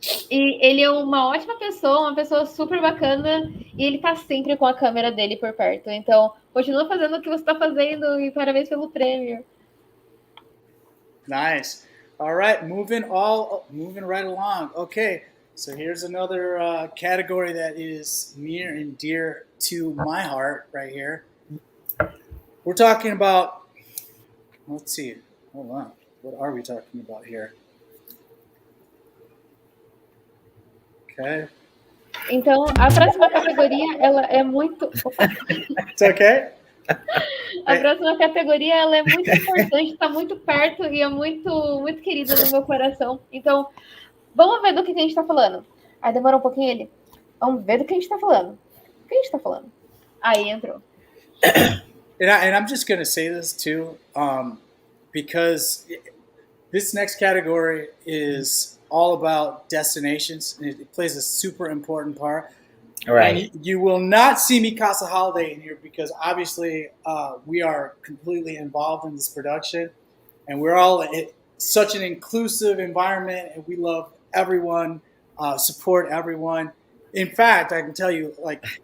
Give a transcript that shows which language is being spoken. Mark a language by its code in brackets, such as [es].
[pt] E ele é uma ótima pessoa, uma pessoa super bacana, e ele tá sempre com a câmera dele por perto. Então, continua fazendo o que você tá fazendo e parabéns pelo prêmio. [en] Nice. All right, moving right along. Okay, so here's another category that is near and dear to my heart right here. We're talking about, let's see, hold on. What are we talking about here? Okay. [pt] Então, a próxima categoria, ela é muito... [en] It's okay? [pt] A próxima categoria, ela é muito importante, está muito perto e é muito, muito querida no meu coração. Então, vamos ver do que a gente está falando. Aí demorou um pouquinho ele. Vamos ver do que a gente está falando. O que a gente está falando? Aí entrou. [en] And I'm just going to say this too, because this next category is all about destinations. And it plays a super important part. Right. And you will not see me Casa Holiday in here because obviously we are completely involved in this production, and we're all such an inclusive environment, and we love everyone, support everyone. In fact, I can tell you, like,